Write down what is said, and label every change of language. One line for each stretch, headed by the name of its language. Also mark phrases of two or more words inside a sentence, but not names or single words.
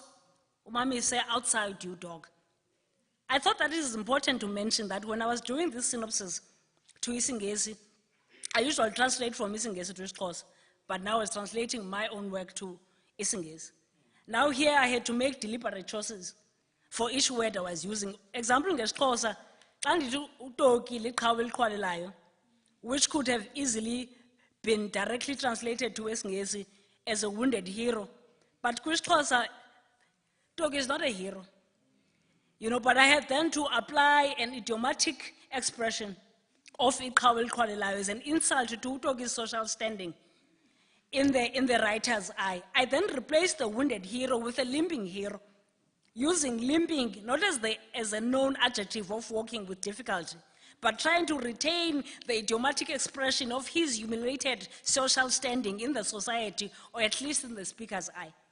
English: Umami say, outside you, dog. I thought that it is important to mention that when I was doing this synopsis to isiNgesi, I usually translate from isiNgesi to isiXhosa, but now I was translating my own work to isiNgesi. Now here I had to make deliberate choices for each word I was using.
Xhosa: Example ngesiXhosa, xa ndithi uToki liqhawe eliqhwalelayo,
English: which could have easily been directly translated to isiNgesi as a wounded hero. But kwisiXhosa, Toki is not a hero. You know, but I had then to apply an idiomatic expression of
Xhosa: iqhawe eliqhwalelayo
English: as an insult to Toki's social standing in the writer's eye. I then replaced the wounded hero with a limping hero, using limping not as a known adjective of walking with difficulty, but trying to retain the idiomatic expression of his humiliated social standing in the society, or at least in the speaker's eye.